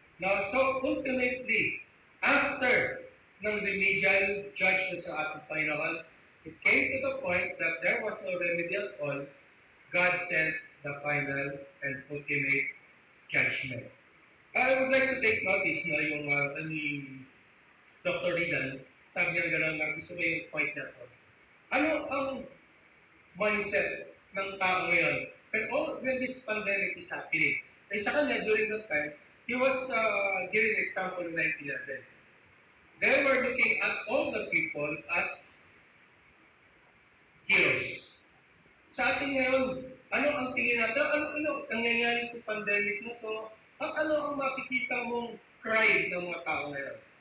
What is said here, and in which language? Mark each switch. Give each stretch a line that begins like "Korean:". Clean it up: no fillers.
English: Now, so ultimately, after ng remedial judgment
Filipino: sa ating Panginoon,
English: it came to the point that there was no remedy at all. God sent the final and ultimate judgment. I would like to take notice
Filipino: na yung ni
English: Dr.
Filipino: Ridan, sabi niya gano'n, gusto ko yung point na to. Ano ang mindset ng tao ngayon?
English: When this pandemic is happening,
Filipino: ay sa kanya
English: during that time, he was giving example in 1911. They were looking at all the people as heroes.
Filipino: Sa atin ngayon, ano ang tingin natin? Ano nangyayari sa pandemic na to? Ano ang makikita mong cry ng mga tao ngayon?